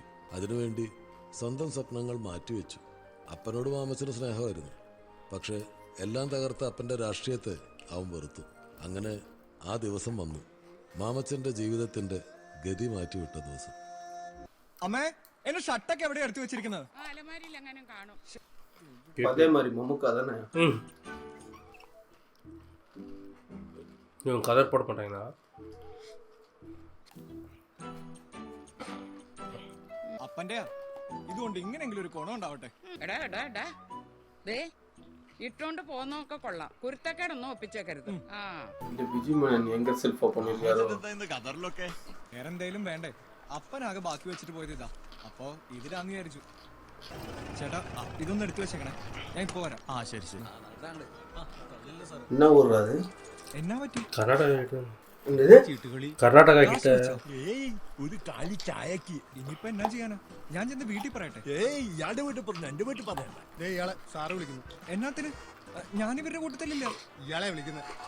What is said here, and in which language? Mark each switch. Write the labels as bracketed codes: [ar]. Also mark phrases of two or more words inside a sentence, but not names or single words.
[ml] അതിനുവേണ്ടി സ്വന്തം സ്വപ്നങ്ങൾ മാറ്റിവെച്ചു. അപ്പനോട് മാമച്ചന് സ്നേഹമായിരുന്നു. പക്ഷേ എല്ലാം തകർത്ത അപ്പന്റെ രാഷ്ട്രീയത്തെ അവൻ വെറുത്തു. അങ്ങനെ ആ ദിവസം വന്നു, മാമച്ചന്റെ ജീവിതത്തിന്റെ ഗതി മാറ്റിവിട്ട ദിവസം. അമ്മേ, എന്റെ ഷർട്ടൊക്കെ എവിടെ എടുത്തു വെച്ചിരിക്കുന്നത്? [ta] கதர் போட மாட்டாங்களா? [ml] അപ്പന്റെ ഇതുകൊണ്ട് ഇങ്ങനെങ്കിലും ഒരു ഗുണം ഉണ്ടാവട്ടെ. ഇട്ടോണ്ട് പോന്നൊക്കെ കൊള്ളാം. കുരുത്തക്കേടൊന്നും ഒപ്പിച്ചേക്കരുത്. വേറെന്തേലും വേണ്ടേ? അപ്പനാകെ ബാക്കി വെച്ചിട്ട് പോയത് ഇതാ. അപ്പൊ ഇതിലാന്ന് വിചാരിച്ചു. ചേട്ടാ ഇതൊന്നും എടുത്തു വെച്ചേക്കണേ, ഞാൻ ഇപ്പൊ വരാം. ആ ശരി ശരി. [ta] என்ன ஊர் அது? [ml] എന്നാ പറ്റി? കർണാടക [ta] என்னது? [ml] ചീട്ടുകളി. [ta] കർണാടക കിட்ட [ml] ഏയ് ഒരു കാലി ചായക്ക്. ഇനിയിപ്പോ എന്നാ ചെയ്യാനാ? ഞാൻ ചെന്ന് വീട്ടിൽ പറയട്ടെ. ഏയ് ഇയാളുടെ വീട്ടിൽ പറഞ്ഞു, എന്റെ വീട്ടിൽ പറയണ്ട. ഇയാളെ സാറ് വിളിക്കുന്നു. എന്നാത്തിന്? ഞാൻ ഇവരുടെ കൂട്ടത്തിലില്ല. ഇയാളെ വിളിക്കുന്നത്.